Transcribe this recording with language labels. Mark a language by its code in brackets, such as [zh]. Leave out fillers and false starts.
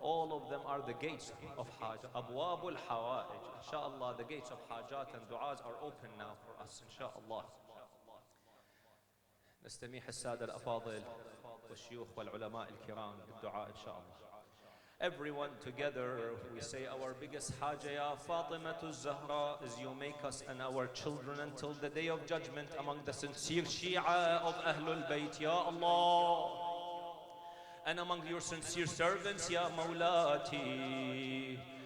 [en] All of them are the gates of Hajat, Abwab al-Hawa'ij. Inshallah, the gates of Hajat and Du'as are open now for us, inshallah. [ar] نستميح السادة الأفاضل والشيوخ والعلماء الكرام بالدعاء إن شاء الله. [en] Everyone together, we say our biggest haja, Ya Fatimatu Zahra, is you make us and our children until the day of judgment among the sincere Shia of Ahlul Bayt, Ya Allah. And among your sincere servants, Ya Mawlati.